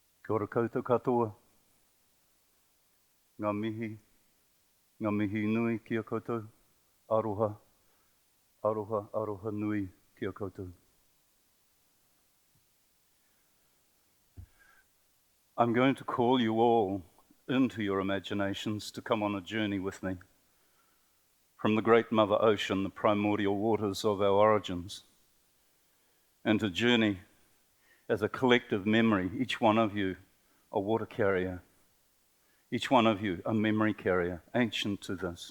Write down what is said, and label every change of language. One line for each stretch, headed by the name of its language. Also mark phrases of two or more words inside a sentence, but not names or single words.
Māori: Kia ora koutou katoa. Ngā mihi nui kia koutou. Aroha, aroha, aroha nui kia koutou.
English: I'm going to call you all into your imaginations to come on a journey with me from the great Mother Ocean, the primordial waters of our origins, and to journey as a collective memory, each one of you a water carrier, each one of you a memory carrier, ancient to this.